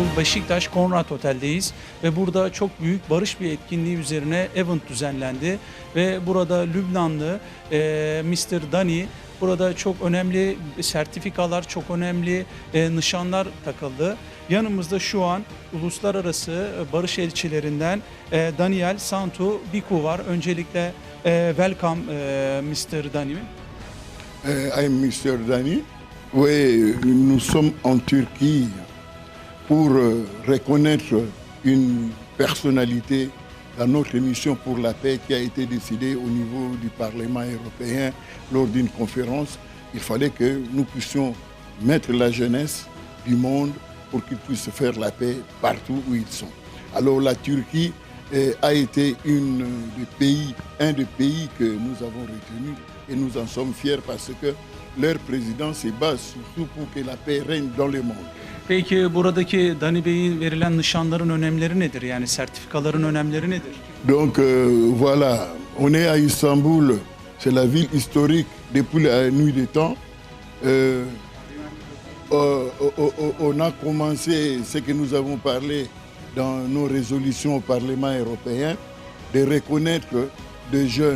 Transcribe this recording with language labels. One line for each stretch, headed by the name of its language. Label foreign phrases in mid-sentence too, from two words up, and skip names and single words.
Turkish: Beşiktaş Konrad Otel'deyiz ve burada çok büyük barış bir etkinliği üzerine event düzenlendi ve burada Lübnanlı Mr. Dani burada çok önemli sertifikalar, çok önemli nişanlar takıldı. Yanımızda şu an uluslararası barış elçilerinden Daniel Santu Biku var. Öncelikle welcome Mr. Dani.
English: I'm Mr. Dani.
French: Oui, nous sommes en Turquie pour reconnaître une personnalité dans notre mission pour la paix qui a été décidée au niveau du Parlement européen lors d'une conférence. Il fallait que nous puissions mettre la jeunesse du monde pour qu'ils puissent faire la paix partout où ils sont. Alors la Turquie a été un des pays que nous avons retenu et nous en sommes fiers parce que leur président se base surtout pour que la paix règne dans le monde.
Turkish: Peki buradaki Dani Bey'in verilen nişanların önemleri nedir? Yani sertifikaların önemleri nedir?
French: Donc voilà, on est à Istanbul, c'est la ville historique depuis la nuit des temps. On a commencé ce que nous avons parlé dans nos résolutions au Parlement européen, de reconnaître des jeunes.